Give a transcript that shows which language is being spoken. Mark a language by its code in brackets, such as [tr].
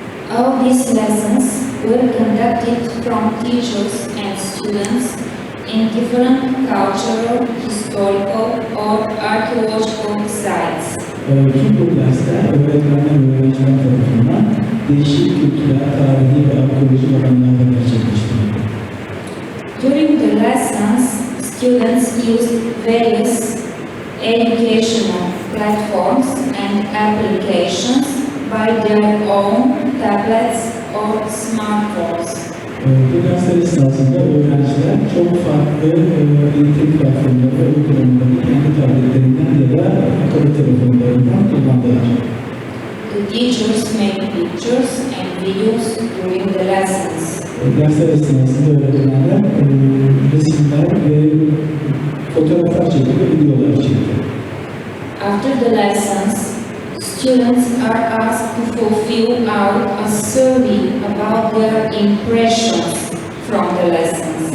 [en] All these lessons were conducted from teachers and students in different cultural, historical or archaeological sites. [tr] Tüm bu dersler öğretmenler ve öğrenciler tarafından değişik kültürel, tarihi ve arkeolojik alanlarda gerçekleştirildi. [en] During the lessons, students used various educational platforms and applications by their own tablets or smartphones. [tr] Bu dersler esnasında öğrenciler çok farklı eğitim platformları ve uygulamaları kendi tabletlerinden ya da akıllı telefonlarından kullandılar. [en] The teachers made pictures and videos during the lessons. [tr] Dersler esnasında öğretmenler resimler ve fotoğraflar çekti ve videolar çekti. [en] After the lessons, students are asked to fulfill out a survey about their impressions from the lessons.